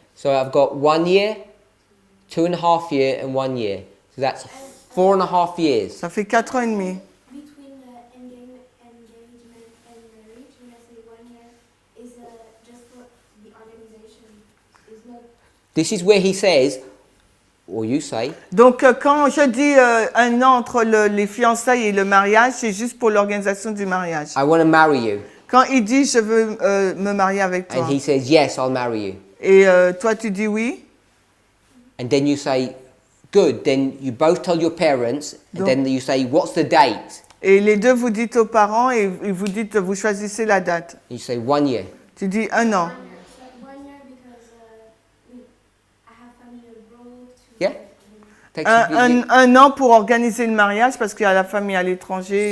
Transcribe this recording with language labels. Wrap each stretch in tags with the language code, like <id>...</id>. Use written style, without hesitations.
<en>So I've got 1 year, 2.5 years, and 1 year. So that's 4.5 years.</en> <fr>Ça fait 4 ans et demi.</fr> <en>Between engagement and marriage, when I say 1 year, is just for the organization. Is not. This is where he says, or you say,</en> <fr>Donc quand je dis 1 an entre les fiançailles et le mariage, c'est juste pour l'organisation du mariage.</fr> <en>"I want to marry you."</en> <fr>Quand il dit je veux me marier avec toi.</fr> <en>And he says, "Yes, I'll marry you."</en> <fr>Et toi tu dis oui.</fr> <en>And then you say, "Good." Then you both tell your parents, and then you say, "What's the date?"</en> <fr>Et les deux vous dites aux parents et vous dites vous choisissez la date.</fr> <en>And you say 1 year.</en> <fr>Tu dis 1 an.</fr> <en>So 1 year because I have family abroad. Yeah. Takes</en> <fr>Un an pour organiser le mariage parce qu'il y a la famille à l'étranger,</fr>